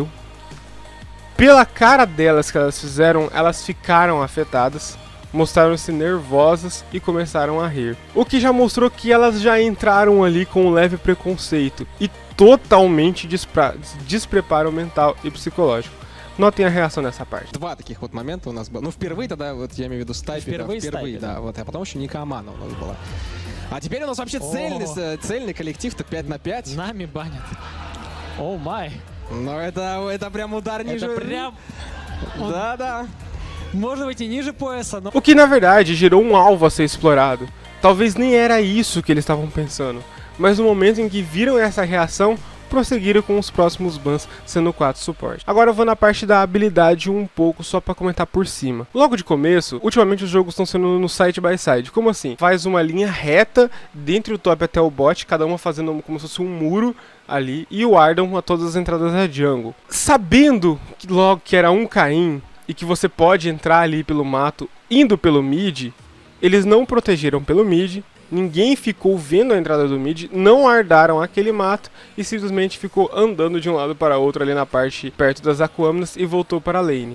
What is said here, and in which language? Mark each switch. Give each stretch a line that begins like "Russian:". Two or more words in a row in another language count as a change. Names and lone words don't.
Portuguese: Pela cara delas que elas fizeram, elas ficaram afetadas, mostraram-se nervosas e começaram a rir. O que já mostrou que elas já entraram ali com um leve preconceito e totalmente despreparo mental
Russian: и психологический.
Portuguese: Notem a reação nessa parte.
Russian: Два таких вот момента у нас было. Ну, впервые тогда, вот я имею в виду с Тайпи, впервые, да, вот, а потом еще Ника Амана у нас была. А теперь у нас вообще цельный коллектив-то 5 на 5. Нами банят.
English: Oh my.
Russian: Но это прям удар ниже. Это прям... Да. Может быть и ниже пояса, но...
Portuguese: O que na verdade gerou um alvo a ser explorado. Talvez nem era isso que eles estavam pensando, mas no momento em que viram essa reação, prosseguiram com os próximos bans, sendo 4 suporte. Agora eu vou na parte da habilidade um pouco, só pra comentar por cima. Logo de começo, ultimamente os jogos estão sendo no side by side. Como assim? Faz uma linha reta, dentre o top até o bot, cada uma fazendo como se fosse um muro ali, e o Ardon a todas as entradas da jungle. Sabendo que logo que era um Caim, e que você pode entrar ali pelo mato, indo pelo mid, eles não protegeram pelo mid, Ninguém ficou vendo a entrada do mid, não ardaram aquele mato e simplesmente ficou andando de um lado para outro ali na parte perto das Aquaminas e voltou para a lane.